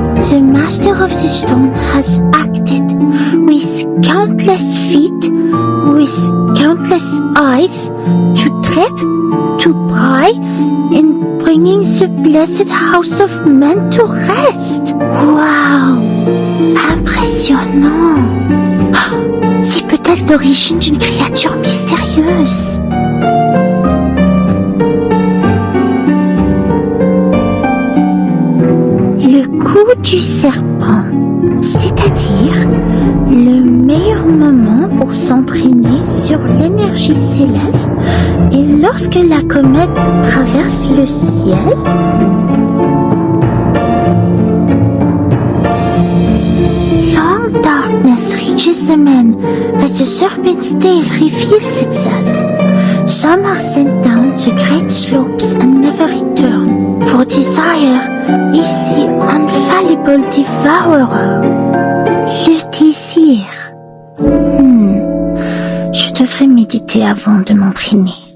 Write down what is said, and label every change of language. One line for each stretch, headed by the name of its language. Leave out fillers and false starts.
English: The master of the stone has acted with countless feet, with countless eyes, to trip, to pry, in bringing the blessed house of men to rest.
French: Wow! Impressionnant! C'est peut-être l'origine d'une créature mystérieuse. Le coup du serpent, c'est-à-dire le meilleur moment pour s'entraîner sur l'énergie céleste et lorsque la comète traverse le ciel.
English: Darkness reaches the men as the serpent's tail reveals itself. Some are sent down the great slopes and never return, for desire is the infallible devourer.
French: Le désir. Je devrais méditer avant de m'entraîner.